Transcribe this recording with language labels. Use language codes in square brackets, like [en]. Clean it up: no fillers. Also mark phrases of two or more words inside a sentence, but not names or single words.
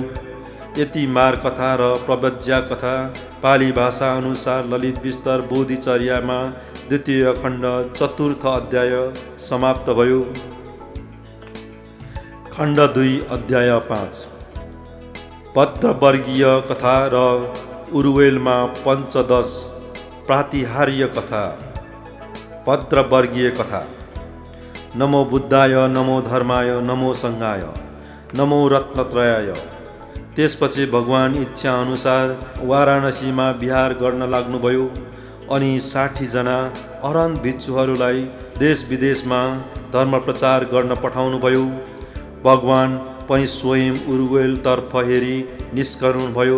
[ne] यति मार कथा र प्रवज्या कथा पाली भाषा अनुसार ललित विस्तर बोधिचर्यामा द्वितीय खण्ड चतुर्थ अध्याय समाप्त भयो। खण्ड 2 अध्याय 5 भद्रवर्गीय कथा र उरुवेलमा पञ्चदश प्रातिहार्य कथा। भद्रवर्गीय कथा। [sa] नमो बुद्धाय, नमो धर्माय, नमो सङ्घाय, नमो रत्नत्रयाय। [ne] त्यसपछि भगवान इच्छा अनुसार वाराणसीमा विहार गर्न लाग्नुभयो अनि 60 जना अरहन्त भिक्षुहरूलाई देश विदेशमा धर्म प्रचार गर्न पठाउनुभयो। भगवान पनि स्वयं उरुवेलतर्फ हेरी निस्कनुभयो।